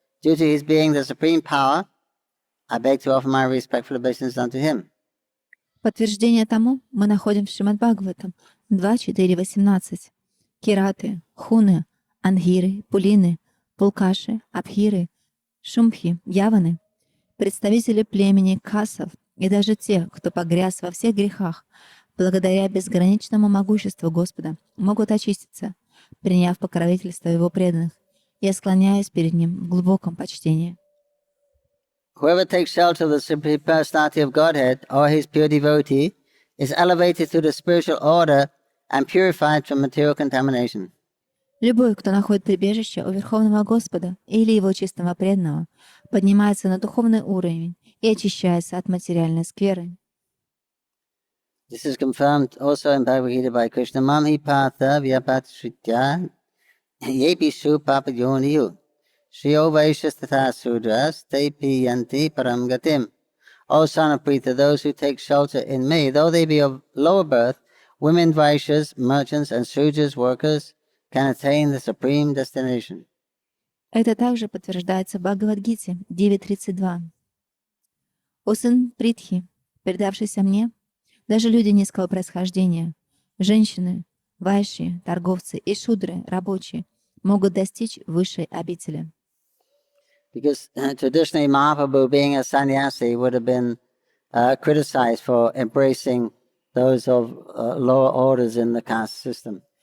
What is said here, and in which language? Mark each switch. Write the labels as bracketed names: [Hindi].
[English] Due to his being the supreme power, I beg to offer my respectful obeisance unto him. [Russian] Подтверждение тому мы находим в Шримад Бхагаватам 2.4.18. Кираты, Хуны, Ангиры, Пулины, Пулкаши, Абхиры, Шумхи, Яваны, представители племени Касов и даже те, кто погряз во всех грехах, благодаря безграничному могуществу Господа, могут очиститься, приняв покровительство Его преданных. Я склоняюсь перед Ним в глубоком почтении. [English] Whoever takes shelter of the Supreme Personality of Godhead or his pure devotee is elevated to the spiritual order and purified from material contamination. [Russian] Любой, кто находит прибежище у Верховного Господа или Его чистого преданного, поднимается на духовный уровень и очищается от материальной скверы. [English] This is confirmed also in Bhagavad Gita by Krishna. [Sanskrit] Mamhi patha vyapatshritya yepishu papayoniyu shriyo vaishyas tatha sudras te piyanti param gatim. [English] O son of Pritha, those who take shelter in me, though they be of lower birth, women vaishyas, merchants, and sudras, workers, can attain the supreme destination. [Russian] Это также подтверждается в Бхагавад-гите 9.32. «О сын Притхи, предавшийся мне, даже люди низкого происхождения, женщины, вайши, торговцы и шудры, рабочие, могут достичь высшей обители». [English] Because traditionally Mahaprabhu, being a sannyasi, would have been criticized for embracing those of lower orders in the caste system.